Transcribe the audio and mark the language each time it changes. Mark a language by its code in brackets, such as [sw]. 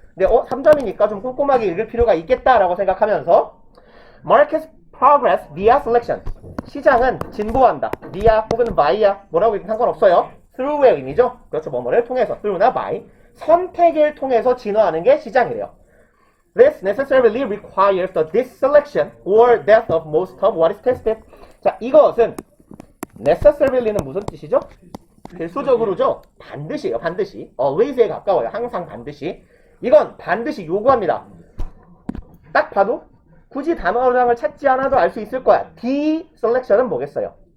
[ko] 근데 3점이니까 좀 꼼꼼하게 읽을 필요가 있겠다라고 생각하면서 [en] Market's progress via selection. [ko] 시장은 진보한다. via 혹은 by야. 뭐라고 읽든 상관없어요. through의 의미죠. 그렇죠. 뭐뭐를 통해서 through나 by. 선택을 통해서 진화하는 게 시장이래요. [en] This necessarily requires the disselection or death of most of what is tested. [ko] 자, 이것은 necessarily는 무슨 뜻이죠? 필수적으로죠. 반드시예요. 반드시. always에 가까워요. 항상 반드시. 이건 반드시 요구합니다. 딱 봐도 굳이 단어장을 찾지 않아도 알 수 있을 거야. deselection은 뭐겠어요?